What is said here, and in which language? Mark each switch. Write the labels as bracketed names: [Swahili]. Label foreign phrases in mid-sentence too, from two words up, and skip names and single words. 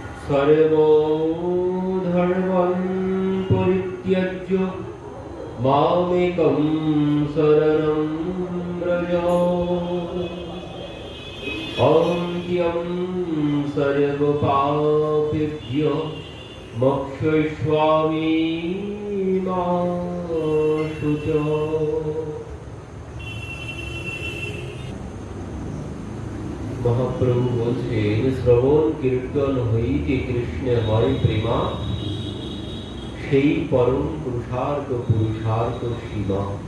[Sanskrit] सर्वधर्मान् परित्यज्य मामेकं शरणं व्रज अहं सर्वपापेभ्यो मोक्षयिष्यामि मा शुचः। [Bangla] মহাপ্রভু বলছেন, শ্রবণ কীর্তন হইতে কৃষ্ণে হয় প্রেমা, সেই পরম পুরুষার্থ সীমা।